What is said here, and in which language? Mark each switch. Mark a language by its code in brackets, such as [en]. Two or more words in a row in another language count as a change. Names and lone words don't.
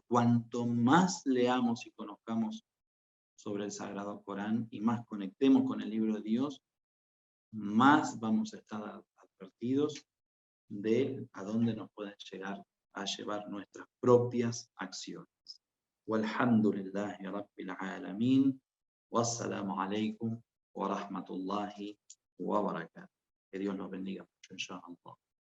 [es] Cuanto más leamos y conozcamos sobre el Sagrado Corán y más conectemos con el libro de Dios, más vamos a estar advertidos de a dónde nos pueden llegar a llevar nuestras propias acciones. [ar] والحمد لله رب العالمين. والسلام عليكم ورحمة الله وبركاته. [es] Que Dios nos bendiga mucho, inshallah.